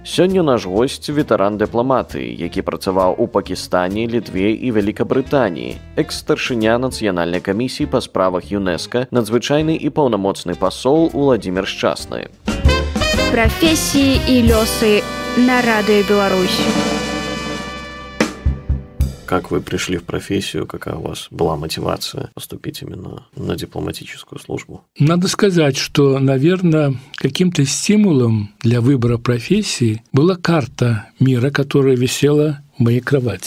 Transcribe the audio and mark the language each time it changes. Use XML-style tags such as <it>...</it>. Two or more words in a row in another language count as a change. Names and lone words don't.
<be>Сёння наш госць ветэран дыпламатыі, які працаваў у Пакістане, Літве і Великабрытаніі, экс-старшыня нацыянальнай камісіі па справах ЮНЕСКО, надзвычайны і паўнамоцны пасол Уладзімір Шчасны. Прафесіі і лёсы на Радыё Беларусь.</be> <ru>Как вы пришли в профессию, какая у вас была мотивация поступить именно на дипломатическую службу? Надо сказать, что, наверное, каким-то стимулом для выбора профессии была карта мира, которая висела в моей кровати.</ru>